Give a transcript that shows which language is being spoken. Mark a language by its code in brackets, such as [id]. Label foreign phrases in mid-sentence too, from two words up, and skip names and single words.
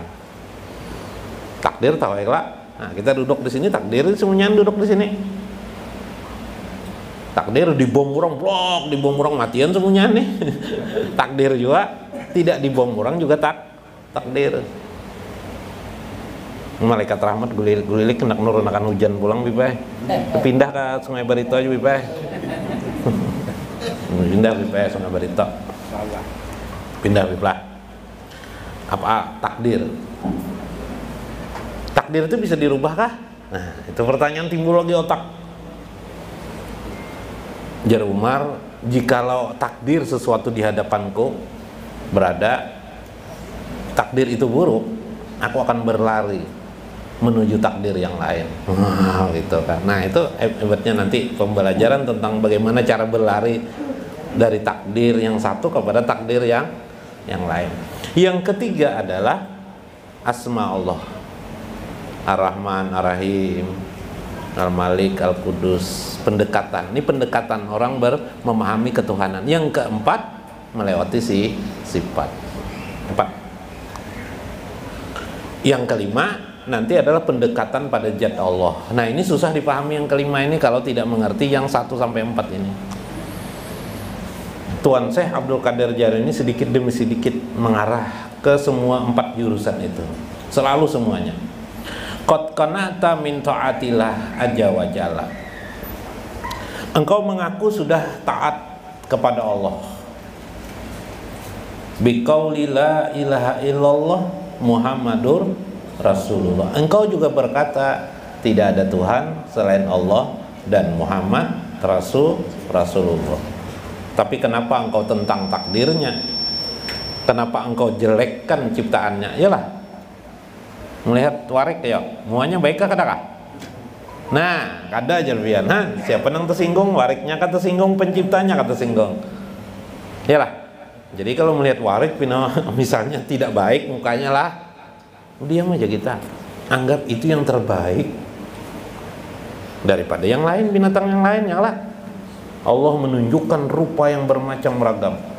[id] Takdir tahu ya, nah, kita duduk di sini, takdir semuanya duduk di sini. Takdir dibom orang blok, dibom orang matian semuanya nih. Takdir juga tidak dibom orang juga takdir. [bjn] Malaikat rahmat gulilik hendak nurunakan hujan pulang bipai. Pindah ke Sungai Barito aja bipai. Pindah bipai Sungai Barito. Pindah bipai. Apa takdir? [id] Takdir itu bisa dirubah kah? Nah, itu pertanyaan timbul lagi otak. [bjn] Jar Umar, [id] jikalau takdir sesuatu di hadapanku berada, takdir itu buruk, aku akan berlari menuju takdir yang lain. Gitu kan. Nah, itu hebatnya nanti pembelajaran tentang bagaimana cara berlari dari takdir yang satu kepada takdir yang lain. Yang ketiga adalah asma Allah. Ar-Rahman, Ar-Rahim, Al-Malik, Al-Qudus, pendekatan. Ini pendekatan orang memahami ketuhanan. Yang keempat, melewati sifat. 4. Yang kelima nanti adalah pendekatan pada zat Allah. Nah, ini susah dipahami yang kelima ini kalau tidak mengerti yang 1 sampai 4 ini. Tuan Syekh Abdul Qadir Jailani ini sedikit demi sedikit mengarah ke semua 4 jurusan itu. Selalu semuanya. [ar] Qad qana'ta min ta'atillah azza wa jalla. [id] Engkau mengaku sudah taat kepada Allah. [ar] Biqauli la ilaha illallah Muhammadur Rasulullah. [id] Engkau juga berkata tidak ada Tuhan selain Allah dan Muhammad Rasulullah. Tapi kenapa engkau tentang takdirnya? Kenapa engkau jelekkan ciptaannya? [bjn] Iyalah, melihat warik ya, muanya baikkah kadakah? Nah, kada jalbian. Siapa nang tersinggung, wariknya kata tersinggung, penciptanya kata tersinggung. Iyalah. [id] Jadi kalau melihat warik misalnya tidak baik mukanya lah, diam aja kita. Anggap itu yang terbaik daripada yang lain, binatang yang lainnya lah. Allah menunjukkan rupa yang bermacam ragam.